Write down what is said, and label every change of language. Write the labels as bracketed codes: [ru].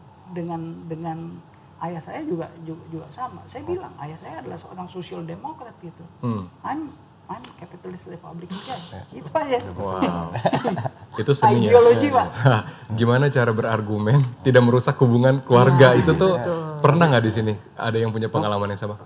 [id] dengan ayah saya juga sama. Saya bilang ayah saya adalah seorang social demokrat gitu. [en] I'm capitalist republican guy. [id] Itu aja. Wow. Itu seninya. Ideologi, Pak. Gimana cara berargumen tidak merusak hubungan keluarga itu tuh pernah nggak di sini ada yang punya pengalaman yang sama?